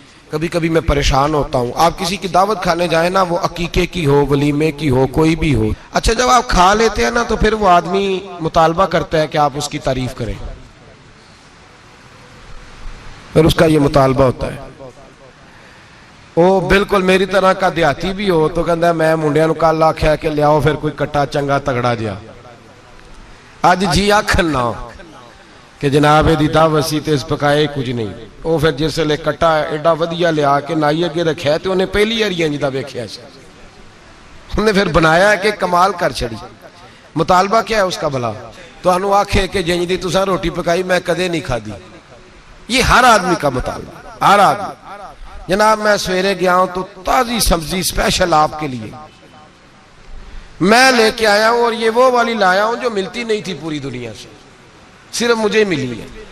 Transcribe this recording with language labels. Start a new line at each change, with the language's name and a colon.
Urdu: کبھی کبھی میں پریشان ہوتا ہوں. آپ کسی کی دعوت کھانے جائیں نا، وہ عقیقے کی ہو، ولیمے کی ہو، کوئی بھی ہو، اچھا جب آپ کھا لیتے ہیں نا تو پھر وہ آدمی مطالبہ کرتا ہے کہ آپ اس کی تعریف کریں. پھر اس کا یہ مطالبہ ہوتا ہے. وہ بالکل میری طرح کا دیہاتی بھی ہو تو کہتا ہے
Punjabi: میں منڈیاں نو کل آکھیا کہ لیاؤ پھر کوئی کٹا چنگا تگڑا جیا. اج جی آکھن نہ کہ جناب دی دعوت سی تے اس پکائے کچھ نہیں. وہ پھر جس لے کٹا ایڈا ودیا لیا کے نائی اگے رکھیا تے انہیں پہلی واری انج دا ویکھیا سی. انہیں پھر بنایا کہ کمال کر چھڑی.
Urdu: مطالبہ کیا ہے اس کا بھلا؟
Punjabi: تو انہوں آکھے کہ جنج دی تساں روٹی پکائی میں کدے نہیں کھادی.
Urdu: یہ ہر آدمی کا مطالبہ، ہر آدمی. جناب میں سویرے گیا ہوں تو تازی سبزی اسپیشل آپ کے لیے میں لے کے آیا ہوں، اور یہ وہ والی لایا ہوں جو ملتی نہیں تھی پوری دنیا سے، صرف مجھے ملی ہے.